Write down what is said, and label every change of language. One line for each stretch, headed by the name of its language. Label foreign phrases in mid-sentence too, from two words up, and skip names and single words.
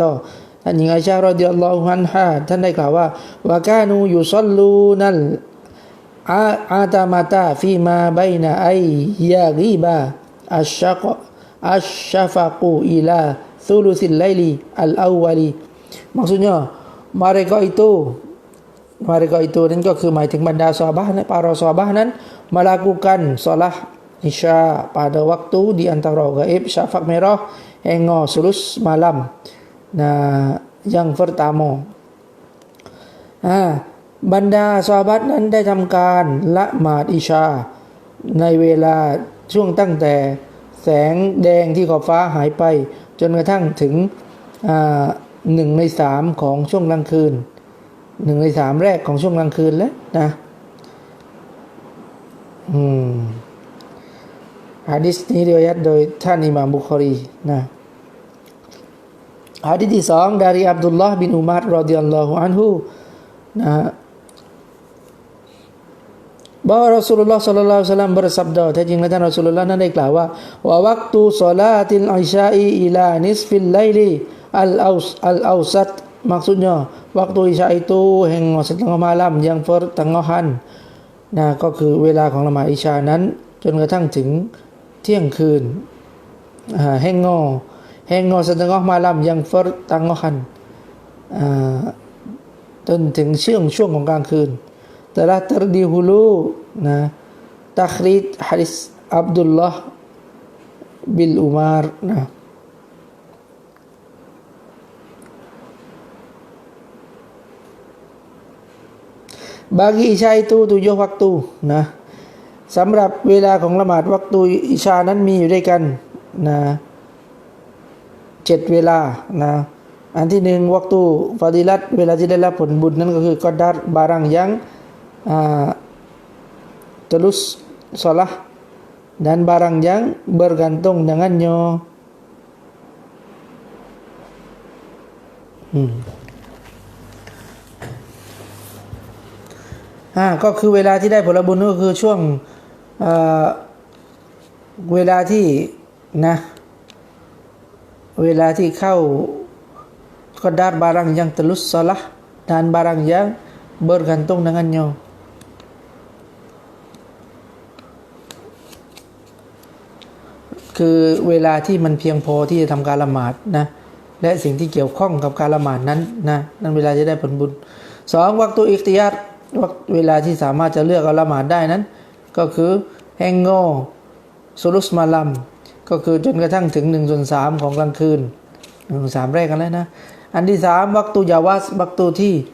Thai: อท่านหญิงอิชะฮ์
Arabic: رضي الله عنها
Thai: ท่านได้กล่าวว่า
Arabic: وكانوا يصلون العتمة فيما بين أن يغيب الشفق إلى ثلث الليل الأول
Malay: maksudnya mereka itu
Thai: นั้นก็คือหมายถึงบรรดาซอฮาบะห์
Malay: para sahabat นั้น melakukan solat Isya pada waktu di antara gaib syafaq merah hingga sulus malam. Nah, yang pertama,
Thai: บรรดาซอฮาบะห์นั้นได้ทำการละหมาดอิชาในเวลาช่วงตั้งแต่แสงแดงที่ขอบฟ้าหายไปจนกระทั่งถึง1 ใน 3ของช่วงกลางคืน1 ใน 3แรกของช่วงกลางคืนแล้วนะ หะดีษนี้ริวายะห์โดยท่านอิหม่ามบุคอรีนะหะดีษที่2
Malay: dari Abdullah bin Umar radhiyallahu anhu
Thai: นะ
Malay: bahwa Rasulullah sallallahu alaihi wasallam bersabda
Thai: แท้จริงแล้วท่านรอซูลุลลอฮ์นั้นได้กล่าวว่า
Arabic: وقت صلاة العشاء إلى نصف الليل الأوسط
Malay: maksudnya waktu isya itu hingga setengah malam yang pertengahan nah
Thai: ก็คือเวลาของละหมาดอิชานั้นจนกระทั่งถึงเที่ยงคืน
Malay: hingga setengah malam yang pertengahan
Thai: จนถึงช่วงของกลางคืน
Malay: telah terdahulu nah takhrij hadis Abdullah bin Umar nah bagi isya itu 7 waktu
Thai: นะสำหรับเวลาของละหมาดวักตุอิชานั้นมีอยู่ด้วยกันนะ7 เวลานะอันที่1วักตุฟาดิลัตเวลาที่ได้รับผลบุญนั้นก็คือกอดัร
Malay: barang yang terus salah dan barang yang bergantung dengannya
Thai: ก็คือเวลาที่ได้ผลบุญก็คือช่วง เวลาที่นะเวลาที่เข้ากอดัร
Malay: barang yang terus salah dan barang yang bergantung dengannya
Thai: คือเวลาที่มันเพียงพอที่จะทำการละหมาดนะและสิ่งที่เกี่ยวข้องกับการละหมาดนั้นนะนั่นเวลาจะได้ผลบุญ2วักตุอิคติยารเวลาที่สามารถจะเลือกเอาละหมาดได้นั้นก็คือ
Malay: hingga sulus malam
Thai: ก็คือจนกระทั่งถึง1/3ของกลางคืน1/3แรกกันแล้วนะอันที่3วักตุยาวาสวักตุที่